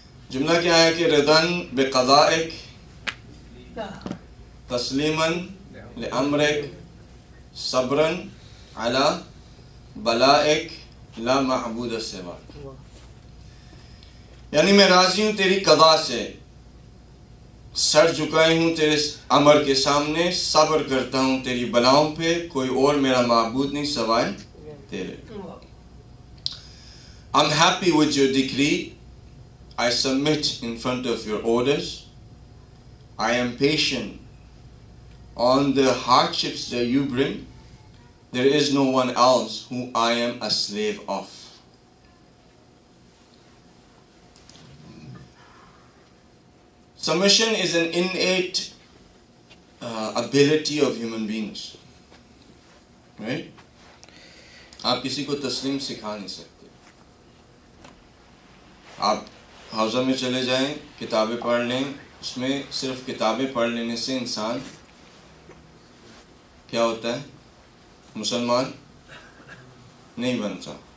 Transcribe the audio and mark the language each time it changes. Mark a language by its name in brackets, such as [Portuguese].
[Urdu] جملہ کیا ہے کہ [Arabic] رضاً بقضائک تسلیماً لامرک صبراً علی بلائک لا معبود سواک. [Urdu] یعنی میں راضی ہوں تیری قضا سے، سر جھکائے ہوں تیرے امر کے سامنے، صبر کرتا ہوں تیری بلاؤں پہ، کوئی اور میرا معبود نہیں سوائے تیرے. [English] I'm happy with your decree. I submit in front of your orders. I am patient on the hardships that you bring. There is no one else who I am a slave of. Submission is an innate ability of human beings. Right? [Urdu] آپ کسی کو تسلیم سکھا نہیں سکتے. آپ حوضہ میں چلے جائیں، کتابیں پڑھ لیں، اس میں صرف کتابیں پڑھ لینے سے انسان کیا ہوتا ہے؟ مسلمان نہیں بنتا.